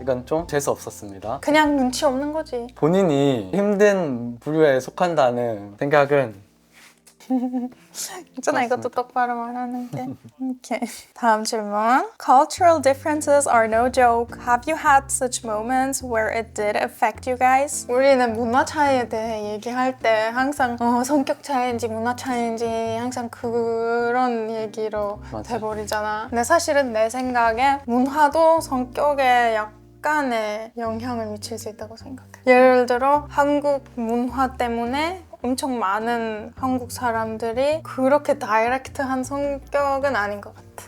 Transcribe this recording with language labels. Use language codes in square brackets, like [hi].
[ko] 이건 좀 재수 없었습니다. 그냥 눈치 없는 거지. 본인이 힘든 부류에 속한다는 생각은 있잖아, 이것도 똑바로 말하는 게. 오케이. 다음 질문. [en] Cultural differences are no joke. Have you had such moments where it did affect you guys? [ko] 우리는 문화 차이에 대해 얘기할 때 항상 성격 차이인지 문화 차이인지 항상 그런 얘기로 맞아. 돼버리잖아. 근데 사실은 내 생각에 문화도 성격에 약간의 영향을 미칠 수 있다고 생각해. 예를 들어 한국 문화 때문에 엄청 많은 한국 사람들이 그렇게 다이렉트한 성격은 아닌 것 같아.